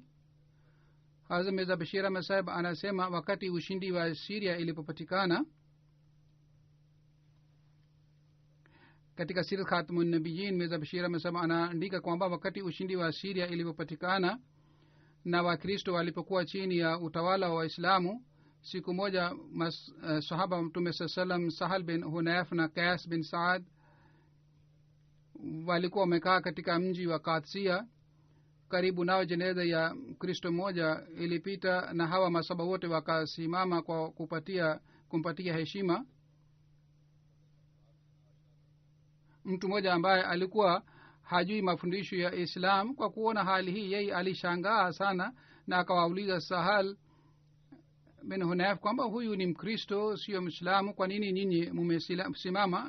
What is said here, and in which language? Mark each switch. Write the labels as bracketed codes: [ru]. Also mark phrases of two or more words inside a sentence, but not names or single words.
[sw] Hazrat Mirza Bashir Ahmad Sahib anasema wakati ushindi wa Syria ilipopatikana, katika Sirat Khatamun Nabiyyin, Mirza Bashir Ahmad Sahib anaandika kwamba wakati ushindi wa Syria ilipopatikana na Wakristo walipokuwa chini ya utawala wa Waislamu, siku moja sahaba Mtume sallam Sahal bin Hunayf na Qais bin Saad walikuwa wamekaa katika mji wa Qadsia. Karibu nao jeneza ya Kristo mmoja ilipita, na hawa masaba wote wakasimama kwa kumpatia heshima. Mtu mmoja ambaye alikuwa hajui mafundisho ya Islam, kwa kuona hali hii yeye alishangaa sana, na akawauliza Sahal bin Hunayf kwamba huyu ni Mkristo sio Muislamu, kwa nini nyinyi mmesimama?